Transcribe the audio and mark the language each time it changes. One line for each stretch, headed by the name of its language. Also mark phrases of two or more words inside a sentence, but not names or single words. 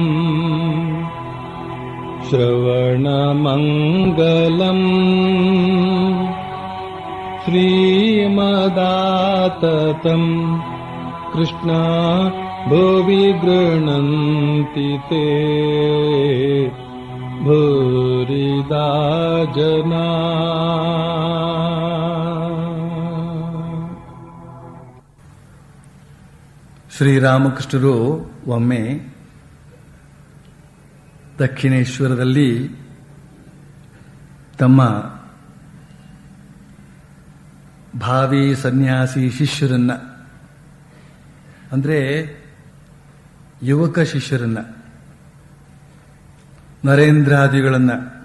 Sanskrit: श्रवणमङ्गलम् श्रीमदाततम् कृष्ण भुवि गृह्णन्ति ते भूरिदा जना.
Kannada: ಶ್ರೀರಾಮಕೃಷ್ಣರು ಒಮ್ಮೆ ದಕ್ಷಿಣೇಶ್ವರದಲ್ಲಿ ತಮ್ಮ ಭಾವಿ ಸನ್ಯಾಸಿ ಶಿಷ್ಯರನ್ನ, ಅಂದರೆ ಯುವಕ ಶಿಷ್ಯರನ್ನ, ನರೇಂದ್ರಾದಿಗಳನ್ನ